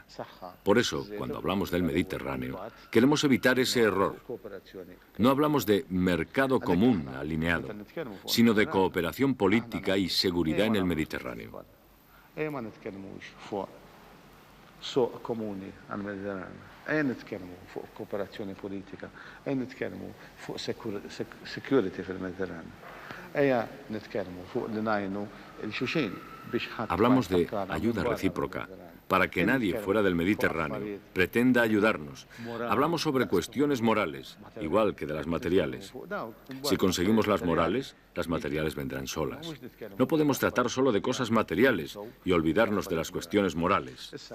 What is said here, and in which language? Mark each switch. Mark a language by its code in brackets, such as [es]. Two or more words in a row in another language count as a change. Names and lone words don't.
[es] Por eso, cuando hablamos del Mediterráneo, queremos evitar ese error. No hablamos de mercado común alineado, sino de cooperación política y seguridad en el Mediterráneo. [mt] Nitkellmu fuq kooperazzjoni politika, nitkellmu fuq security fil-Mediterran. Nitkellmu fuq li ngħinu l-xulxin biex ħadd. [es] Hablamos de ayuda recíproca, para que nadie fuera del Mediterráneo pretenda ayudarnos. Hablamos sobre cuestiones morales, igual que de las materiales. Si conseguimos las morales, las materiales vendrán solas. No podemos tratar solo de cosas materiales y olvidarnos de las cuestiones morales.